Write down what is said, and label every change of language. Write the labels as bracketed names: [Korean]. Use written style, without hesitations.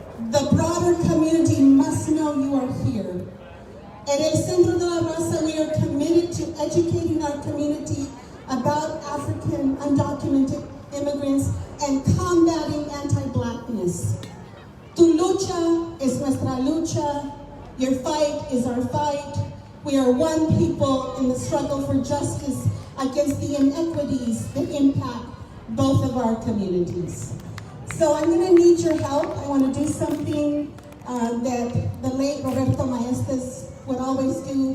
[English] The broader community must know you are here. At El Centro de la Raza, we are committed to educating our community about African undocumented immigrants and combating anti-Blackness. [Spanish] Tu lucha es nuestra lucha. [English] Your fight is our fight. We are one people in the struggle for justice against the inequities that impact both of our communities. So I'm going to need your help. I want to do something that the late Roberto Maestas would always do.